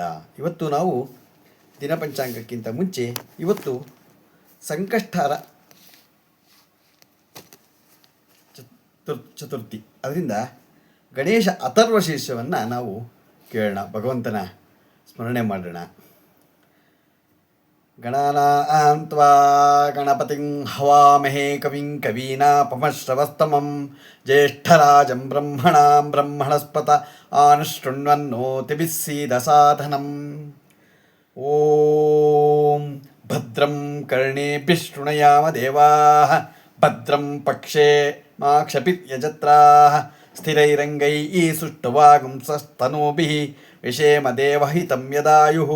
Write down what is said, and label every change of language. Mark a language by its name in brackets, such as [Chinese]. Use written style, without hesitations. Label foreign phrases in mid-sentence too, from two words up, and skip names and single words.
[Kannada] ಇವತ್ತು ನಾವು ದಿನಪಂಚಾಂಗಕ್ಕಿಂತ ಮುಂಚೆ ಇವತ್ತು ಸಂಕಷ್ಟಾರ ಚತುರ್ಥಿ, ಅದರಿಂದ ಗಣೇಶ ಅಥರ್ವ ಶೀರ್ಷವನ್ನು ನಾವು ಕೇಳೋಣ, ಭಗವಂತನ ಸ್ಮರಣೆ ಮಾಡೋಣ. [Sanskrit] ಗಣಾನಾಂ ತ್ವಾ ಗಣಪತಿಂ ಹವಾಮಹೇ ಕವಿಂ ಕವೀನಾಪಮಶ್ರವಸ್ತಮಂ ಜ್ಯೇಷ್ಠರಾಜಂ ಬ್ರಹ್ಮಣಾಂ ಬ್ರಹ್ಮಣಸ್ಪತ ಆನಶೃಣ್ವನ್ನೋತಿಭಿಃ ಸೀದಸಾಧನಂ. ಓಂ ಭದ್ರಂ ಕರ್ಣೇಭಿಃ ಶೃಣುಯಾಮ ದೇವಾಃ, ಭದ್ರಂ ಪಕ್ಷೇ ಮಾಕ್ಷಪಿರ್ಯಜತ್ರಾಃ, ಸ್ಥಿರೈರಂಗೈಃ ಸುಷ್ಠುವಾಗುಂಸಸ್ತನೂಭಿಃ ವಿಷೇಮ ದೇವಹಿತಂ ಯದಾಯುಃ.